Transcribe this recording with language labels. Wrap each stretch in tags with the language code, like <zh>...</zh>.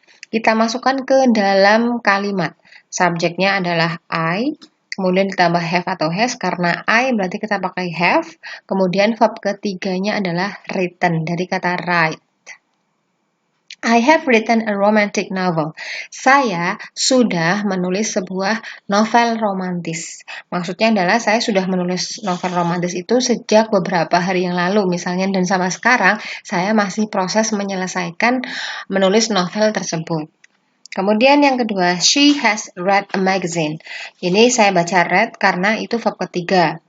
<id>Kita masukkan ke dalam kalimat. Subjeknya adalah I, kemudian ditambah have atau has, karena I berarti kita pakai have, kemudian verb ketiganya adalah written, dari kata write.</id> <en>I have written a romantic novel.</en> <id>Saya sudah menulis sebuah novel romantis. Maksudnya adalah saya sudah menulis novel romantis itu sejak beberapa hari yang lalu misalnya, dan sampai sekarang saya masih proses menyelesaikan menulis novel tersebut. Kemudian yang kedua,</id> <en>she has read a magazine.</en> <id>Ini saya baca read karena itu verb ketiga.</id>